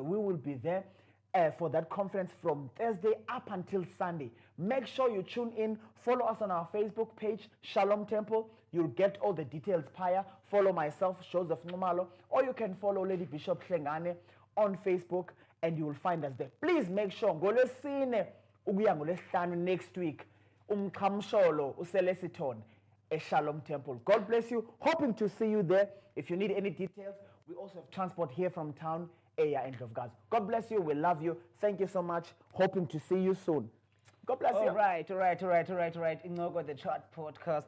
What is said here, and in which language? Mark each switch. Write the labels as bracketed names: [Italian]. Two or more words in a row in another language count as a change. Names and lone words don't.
[English] We will be there for that conference from Thursday up until Sunday. Make sure you tune in. Follow us on our Facebook page, Shalom Temple. You'll get all the details prior. Follow myself, Joseph Nxumalo, or you can follow Lady Bishop Tlengane on Facebook, and you will find us there. Please make sure [North Ndebele] ngolesine ukuya ngolesihlanu [English] next week [North Ndebele] umqhamsholo uselesiton [English] Shalom Temple. God bless you. Hoping to see you there. If you need any details, we also have transport here from town, Aya and Ndlovukazi. God bless you. We love you. Thank you so much. Hoping to see you soon. God bless you. All right. Incoko the Chat Podcast.